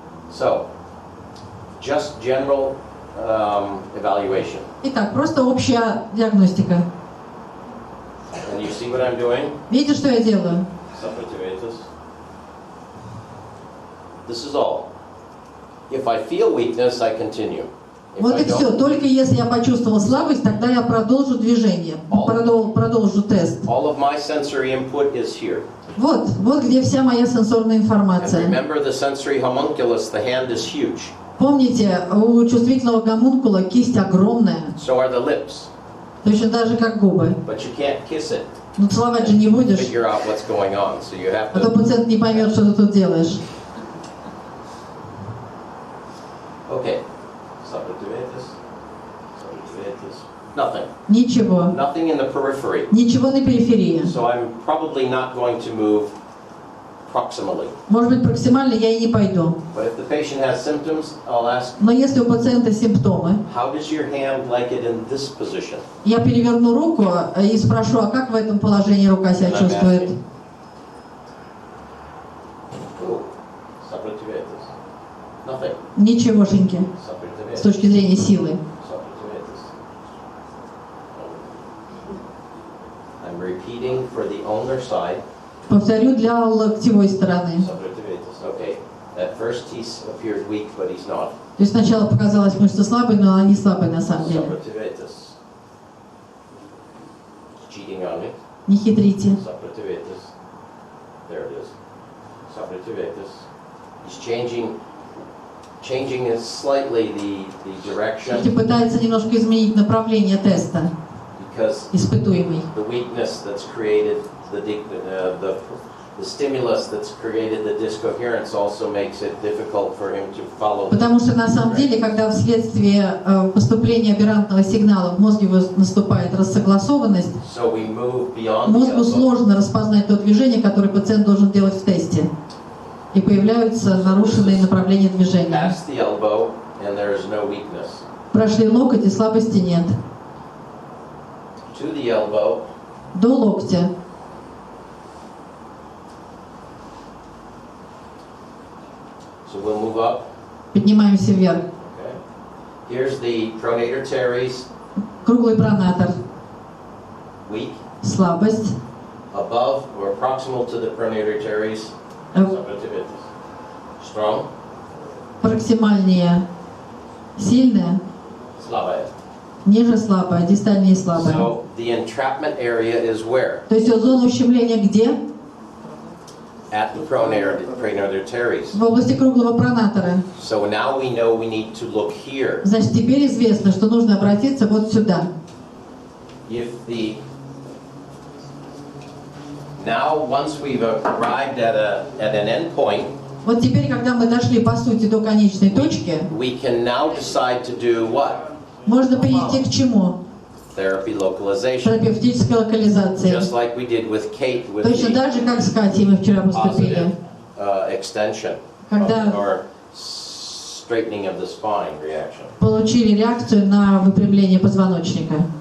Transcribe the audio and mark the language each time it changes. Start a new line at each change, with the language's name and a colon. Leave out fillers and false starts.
English: So, just general evaluation.
Russian: Итак, просто общая диагностика.
English: And you see what I'm doing?
Russian: Видите, что я делаю?
English: Subactivatus. This is all. If I feel weakness, I continue. If
Russian: Вот
English: I
Russian: и все.
English: don't,
Russian: Только если я почувствовал слабость, тогда я продолжу движение, продолжу тест.
English: all of my sensory input is here.
Russian: Вот где вся моя сенсорная
English: And
Russian: информация.
English: remember the sensory homunculus, the hand is huge.
Russian: Помните, у чувствительного гомункула кисть огромная,
English: So are the lips.
Russian: точно так же, как губы.
English: But you can't kiss it,
Russian: Но целовать же не будешь,
English: figure out what's going on. So you have
Russian: а то
English: to.
Russian: пациент не поймет, что ты тут делаешь.
English: Okay. Subactivatus. Subactivatus. Nothing.
Russian: Ничего.
English: Nothing in the periphery.
Russian: Ничего на периферии.
English: So I'm probably not going to move proximally.
Russian: Может быть, проксимально я и не пойду.
English: But if the patient has symptoms, I'll ask,
Russian: Но если у пациента симптомы,
English: how does your hand like it in this position?
Russian: я переверну руку и спрошу, а как в этом положении рука себя чувствует?
English: Oh, subactivatus. Nothing.
Russian: Ничегошеньки с
English: Subactivatus.
Russian: точки зрения силы.
English: Subactivatus. repeating for the ulnar side.
Russian: Повторю для локтевой стороны.
English: Subrotivitis. Okay. At first he appeared weak, but he's not.
Russian: То есть сначала показалась мышца слабой, но она не слабая на самом деле.
English: Subrotivitis. Cheating on me.
Russian: Не хитрите.
English: Subrotivitis. There it is. Subrotivitis. He's changing slightly the
Russian: Видите,
English: direction
Russian: пытается немножко изменить направление теста,
English: because
Russian: испытуемый.
English: the weakness that's created the stimulus that's created the discoherence also makes it difficult for him to follow.
Russian: Потому что на самом деле, когда вследствие поступления аберрантного сигнала в мозге наступает рассогласованность,
English: So we move beyond the
Russian: мозгу
English: elbow.
Russian: сложно распознать то движение, которое пациент должен делать в тесте. И появляются нарушенные направления движения.
English: Past the elbow, and there is no weakness.
Russian: Прошли локоть и слабости нет.
English: To the elbow,
Russian: До локтя.
English: so we'll move up.
Russian: Поднимаемся вверх.
English: Okay. Here's the pronator teres,
Russian: Круглый пронатор.
English: weak.
Russian: Слабость.
English: Above or proximal to the pronator teres, subrotivitis. Strong,
Russian: Проксимальнее. Сильная. слабая. Ниже слабая. Дистальнее слабая.
English: So the entrapment area is where?
Russian: То есть вот зона ущемления где?
English: At the pronator teres.
Russian: В области круглого пронатора.
English: So now we know we need to look here.
Russian: Значит, теперь известно, что нужно обратиться вот сюда.
English: Now once we've arrived at an end point,
Russian: Вот теперь, когда мы дошли, по сути, до конечной точки,
English: we can now decide to do what?
Russian: можно перейти к чему?
English: Therapy localization.
Russian: Терапевтической локализации.
English: Just like we did with Kate with
Russian: Точно
English: the
Russian: так же, как с Катей мы вчера поступили.
English: positive extension
Russian: Когда
English: or straightening of the spine reaction. получили реакцию на выпрямление позвоночника.